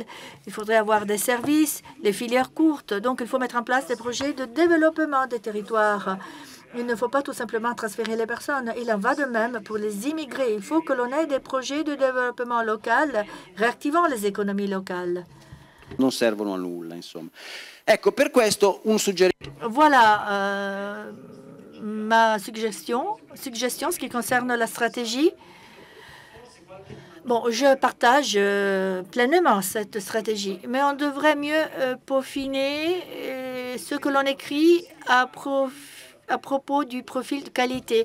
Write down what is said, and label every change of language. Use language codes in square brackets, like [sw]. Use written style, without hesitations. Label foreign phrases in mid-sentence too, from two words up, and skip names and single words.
[fr] Il faudrait avoir des services, les filières courtes. Donc, il faut mettre en place des projets de développement des territoires. Il ne faut pas tout simplement transférer les personnes. Il en va de même pour les immigrés. Il faut que l'on ait des projets de développement local réactivant les économies locales. [it] Non servono a nulla, insomma. Ecco, per questo un suggerimento. [fr] Voilà ma suggestion, ce qui concerne la stratégie. Bon, je partage pleinement cette stratégie, mais on devrait mieux peaufiner ce que l'on écrit à propos du profil de qualité.